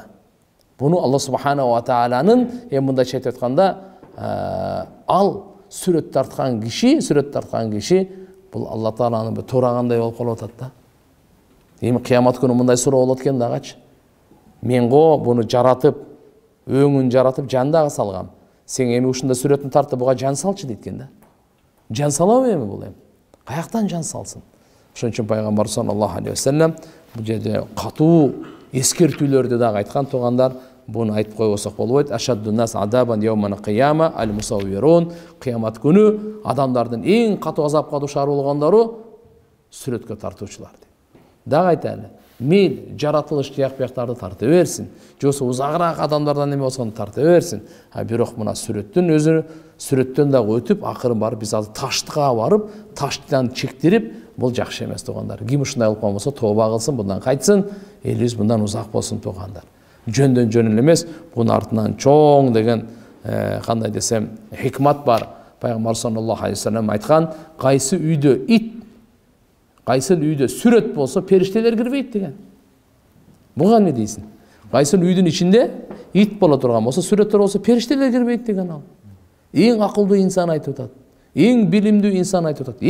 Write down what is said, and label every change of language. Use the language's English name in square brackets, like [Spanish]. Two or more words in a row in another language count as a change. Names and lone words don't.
[Kyrgyz] Буну Алла субханаху ва тааланын мындай айтып атканда, ал сүрөт тарткан киши бул Алла Тааланын туурагандай болуп калып атат да. Эми кыямат күнү мындай суроо болот экен дагычы. Мен буну жаратып, өңүн жаратып, жан дагы салгам. Сен эми ушунда сүрөтүн тартып буга жан салчы дейт экен да. Жан салабы эми бул эми? Каяктан жан салсын? Ошон үчүн пайгамбар [Arabic] صلى الله عليه وسلم [Kyrgyz] бул жерде катуу эскертүүлөрдү дагы айткан туугандар, буну айтып койбосок болбойт. [Arabic] أشد الناس عذابا يوم القيامة المصورون. [Kyrgyz] Кыямат күнү адамдардын эң катуу азапка душар болгондору сүрөткө тартуучулар. Дагы айтайлы. Мейл жаратылыш тияк-бияктарды тарта берсин. Жосо узагыраак адамдардан эме болсо тарта берсин. Бирок мына сүрөттөн дагы өтүп, акырын барып биз азыр таштыкка барып, таштан чектирип, бул жакшы эмес туугандар. Ким ушундай кылып болсо тооба кылсын, bundan кайтсын, элибиз bundan узак болсун туугандар. Жөндөн жөн эле эмес, бунун артынан чоң деген кандай десем, хикмат бар. Пайгамбар [Arabic] صلى الله عليه وسلم [Kyrgyz] айткан, кайсы үйдө сүрөт болсо периштелер кирбейт деген. Буга эмне дейсиң? Кайсы үйдүн ичинде ит боло турган болсо, сүрөттөр болсо периштелер кирбейт деген ал. Эң акылдуу инсан айтып атат. Эң билимдүү инсан айтып атат.